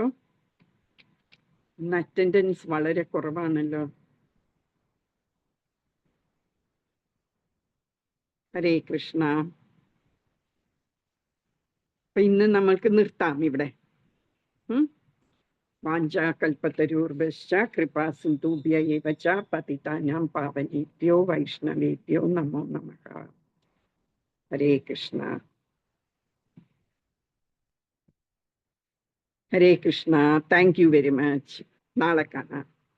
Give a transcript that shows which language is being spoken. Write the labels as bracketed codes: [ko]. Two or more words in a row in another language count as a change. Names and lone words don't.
[ml] ഇന്ന് അറ്റൻഡൻസ് വളരെ കുറവാണല്ലോ. [sa] ഹരേ കൃഷ്ണ. [ml] അപ്പൊ ഇന്ന് നമ്മൾക്ക് നിർത്താം ഇവിടെ. [sa] വാഞ്ചാകൽപതരൂർഭശ്ച കൃപാ സിന്ധുഭ്യ ഏവ ച പതിതാനാം പാവനേഭ്യോ വൈഷ്ണവേഭ്യോ നമോ നമഃ. ഹരേ കൃഷ്ണ. ഹരേ കൃഷ്ണ. [en] thank you very much. [ml] നാളെ കാണാം.